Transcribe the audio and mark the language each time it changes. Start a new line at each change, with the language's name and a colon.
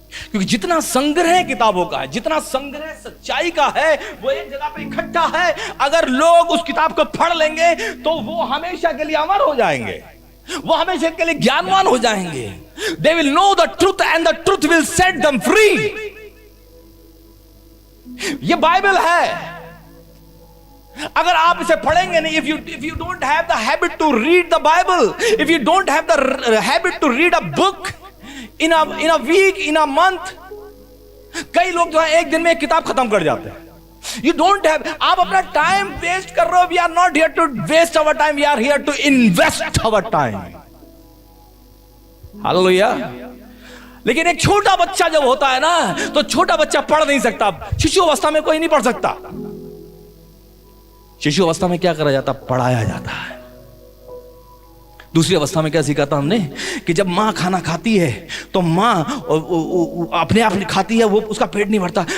Hindi: क्योंकि जितना संग्रह किताबों का है, जितना संग्रह सच्चाई का है, वो एक जगह पे इकट्ठा है। अगर लोग उस किताब को पढ़ लेंगे तो वो हमेशा के लिए अमर हो जाएंगे, वो हमेशा के लिए ज्ञानवान हो जाएंगे।
English: They will know the truth and the truth will set them free.
Hindi: ये बाइबल है। अगर आप इसे पढ़ेंगे नहीं,
English: if you don't have the habit to read the Bible, if you don't have the habit to read a book in a week, in a month,
Hindi: कई लोग जो है एक दिन में एक किताब खत्म कर जाते हैं।
English: You don't have,
Hindi: आप अपना टाइम वेस्ट कर रहे हो।
English: We are not here to waste our time, we are here to invest our time.
Hindi: Hallelujah. लेकिन एक छोटा बच्चा जब होता है ना, तो छोटा बच्चा पढ़ नहीं सकता। शिशु अवस्था में कोई नहीं पढ़ सकता। शिशु अवस्था में क्या करा जाता? पढ़ाया जाता है। दूसरी अवस्था में क्या सिखाता हमने? कि जब मां खाना खाती है तो मां अपने आप खाती है, वो उसका पेट नहीं भरता।